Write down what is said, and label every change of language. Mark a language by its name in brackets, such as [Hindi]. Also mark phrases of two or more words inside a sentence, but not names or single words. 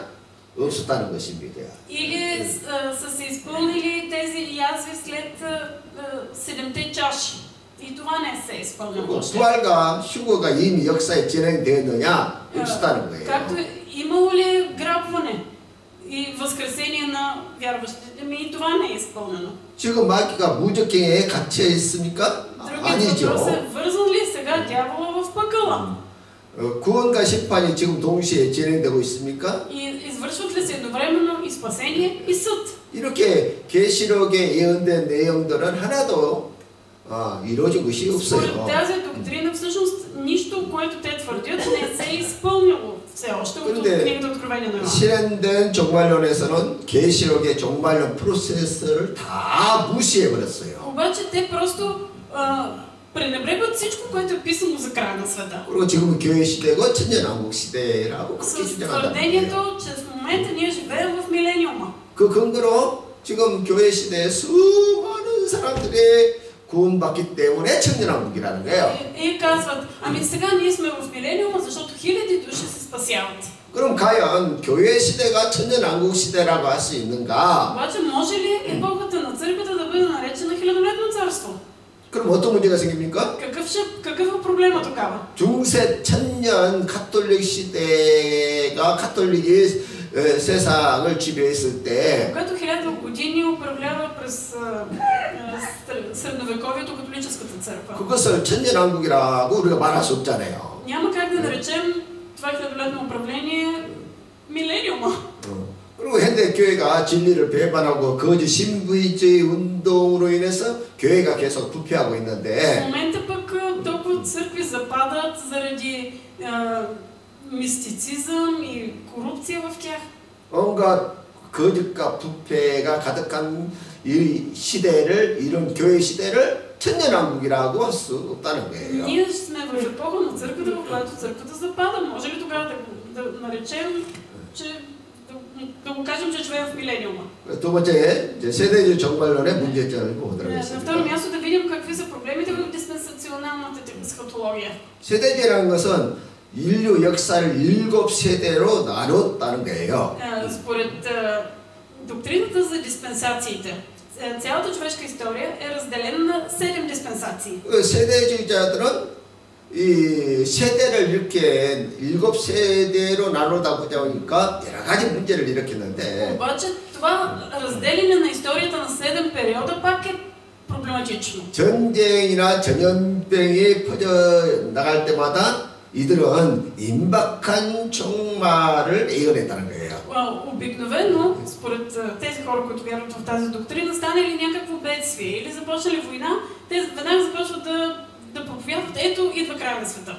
[Korean] 없었다는 것입니다. [Bulgarian] Или са се изпълнили тези язви след седемте чаши? И това не се е изпълнило. [Korean] 부활과 휴거가 이미 역사에 진행되었느냐? 없었다는 거예요. [Bulgarian] Както имало ли грабване и възкресение на вярващите, и това не е изпълнено. [Korean] 지금 마귀가 무적행에 갇혀 있습니까? [Bulgarian] Другият въпрос е, вързан ли сега дявола в пъкъла? [Korean] 구원과 심판이 지금 동시에 진행되고 있습니까? [Bulgarian] И извършват ли се едновременно и спасение, и съд? [Korean] 이렇게 계시록에 예언된 내용들은 하나도 이루어진 것이 [Bulgarian] Според [Korean] 없어요. [Bulgarian] тази доктрина всъщност нищо, което те твърдят, не се е изпълнило все още от книгата Откровение на Йоан. [Korean] 실현된 종말론에서는 계시록의 종말론 프로세스를 다 무시해 버렸어요. [Bulgarian] обаче те просто пренебрегват всичко, което е писано за края на света. [Korean] 그리고 지금은 교회 시대고 천년왕국 시대라고 그렇게 [Bulgarian] С [Korean] 주장한다. [Bulgarian] твърдението, че в момента ние живеем в милениума. [Korean] 그 근거로 지금 교회 시대에 수많은 사람들이 구원받기 때문에 천년왕국이라는 거예요. [Bulgarian] И казват, ами сега ние сме в милениума, защото хиляди души се спасяват. [Korean] 그럼 과연 교회 시대가 천년왕국 시대라고 할 수 있는가? [Bulgarian] обаче може ли епохата на църквата да бъде наречена хилядолетно царство? [Korean] 그럼 어떤 문제가 생깁니까? [Bulgarian] какъв е проблема тогава? [Korean] 중세 천년 가톨릭 시대가 가톨릭이 세상을 지배했을 때 [Bulgarian] когато 1000 години управлява през средновековието католическата църква. [Korean] 그것을 천년왕국이라고 우리가 말할 수 없잖아요. [Bulgarian] няма как да наречем това хилядолетно управление милениума. [Korean] 그리고 현대 교회가 진리를 배반하고 거짓 신부주의 운동으로 인해서 교회가 계속 부패하고 [Bulgarian] В [Korean] 있는데 [Bulgarian] момента пък толкова църкви западат заради мистицизъм и корупция в тях. [Korean] 온갖 거짓과 부패가 가득한 이 시대를 이런 교회 시대를 천년왕국이라고 할 수 없다는 거예요. [Bulgarian] Ние сме в епоха на църквата, в която църквата запада. Може ли тогава да наречем, че да го кажем, че живеем в милениума? [Korean] 두 번째 이제 세대주의 종말론의 문제점을 보도록 [Bulgarian] На второ [Korean] 하겠습니다. [Bulgarian] място да видим какви са проблемите в диспенсационалната есхатология. [Korean] 세대주의라는 것은 인류 역사를 7세대로 나눴다는 거예요. [Bulgarian] Според доктрината за диспенсациите, цялата човешка история е разделена на 7 диспенсации. [Korean] 세대주의자들은 이 세대를 이렇게 7세대로 나누다 보자 보니까 여러 가지 문제를 일으켰는데 [Bulgarian] Обаче това разделяне на историята на 7 периода пак е проблематично. [Korean] 전쟁이나 전염병이 퍼져 나갈 때마다 이들은 임박한 종말을 예언했다는 거예요. [Bulgarian] Обикновено, според тези хора, които вярват в тази доктрина, стане ли някакво бедствие или започнали война, те веднага започват да проповядват, ето идва края на света.